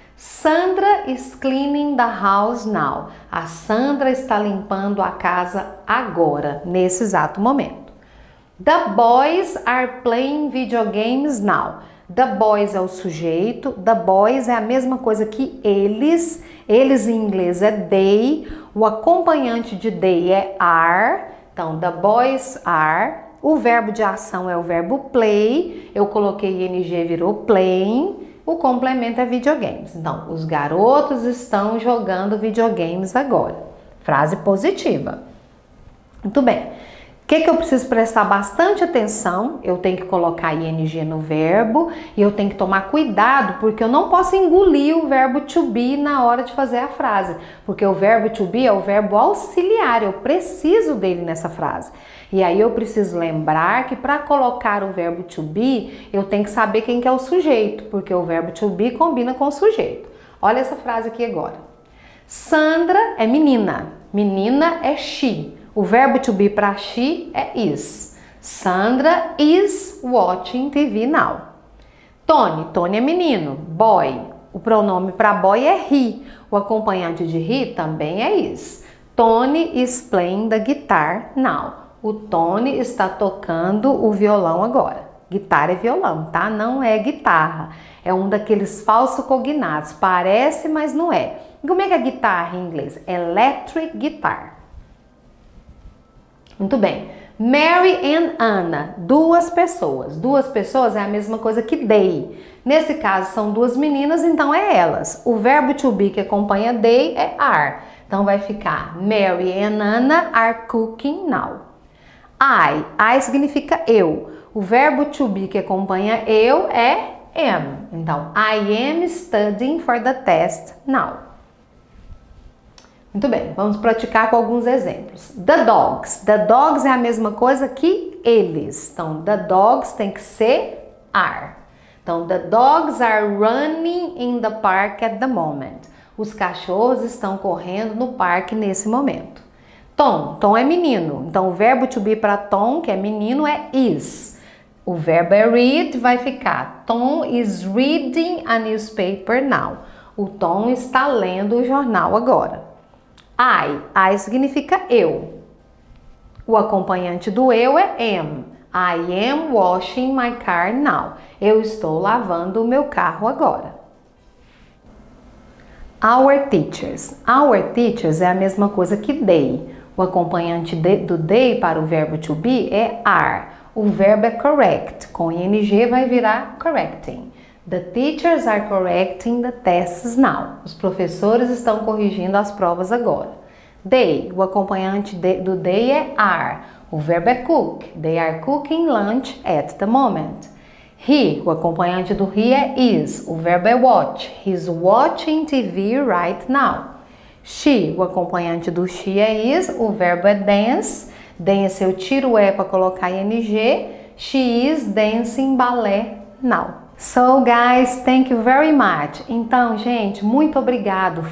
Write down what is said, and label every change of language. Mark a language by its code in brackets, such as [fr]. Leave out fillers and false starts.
[en] Sandra is cleaning the house now. [pt] A Sandra está limpando a casa agora, nesse exato momento. [en] The boys are playing video games now. [pt] The boys é o sujeito, the boys é a mesma coisa que eles. Eles em inglês é they, o acompanhante de they é are. Então, [en] the boys are. [pt] O verbo de ação é o verbo play. Eu coloquei ing, virou playing. O complemento é videogames. Então, os garotos estão jogando videogames agora. Frase positiva. Muito bem. O que eu preciso prestar bastante atenção? Eu tenho que colocar ing no verbo e eu tenho que tomar cuidado porque eu não posso engolir o verbo to be na hora de fazer a frase, porque o verbo to be é o verbo auxiliar, eu preciso dele nessa frase. E aí eu preciso lembrar que para colocar o verbo to be, eu tenho que saber quem que é o sujeito, porque o verbo to be combina com o sujeito. Olha essa frase aqui agora. Sandra é menina, menina é she. O verbo to be para she é is. [en] Sandra is watching TV now. [pt] Tony é menino, boy. O pronome para boy é he. O acompanhante de he também é is. [en] Tony is playing the guitar now. [pt] O Tony está tocando o violão agora. Guitarra é violão, tá? Não é guitarra. É um daqueles falsos cognatos. Parece, mas não é. E como é que é guitarra em inglês? Electric guitar. Muito bem. Mary and Anna, duas pessoas. Duas pessoas é a mesma coisa que they. Nesse caso são duas meninas, então é elas. O verbo to be que acompanha they é are. Então vai ficar [en] Mary and Anna are cooking now. [pt] I significa eu. O verbo to be que acompanha eu é am. [en] Então, I am studying for the test now. [pt] Muito bem, vamos praticar com alguns exemplos. The dogs. The dogs é a mesma coisa que eles. Então, the dogs tem que ser are. [en] Então, the dogs are running in the park at the moment. [pt] Os cachorros estão correndo no parque nesse momento. Tom é menino. Então, o verbo to be para Tom, que é menino, é is. O verbo é read, vai ficar [en] Tom is reading a newspaper now. [pt] O Tom está lendo o jornal agora. I significa eu. O acompanhante do eu é am. [en] I am washing my car now. [pt] Eu estou lavando o meu carro agora. Our teachers. Our teachers é a mesma coisa que they. O acompanhante do they para o verbo to be é are. O verbo é correct. Com ing vai virar correcting. [en] The teachers are correcting the tests now. [pt] Os professores estão corrigindo as provas agora. They, o acompanhante do they é are. O verbo é cook. [en] They are cooking lunch at the moment. [pt] He, o acompanhante do he é is. O verbo é watch. [en] He's watching TV right now. [pt] She, o acompanhante do she é is. O verbo é dance. Dance eu tiro o para colocar ing. [en] She is dancing ballet now. So guys, thank you very much. [pt] Então, gente, muito obrigado.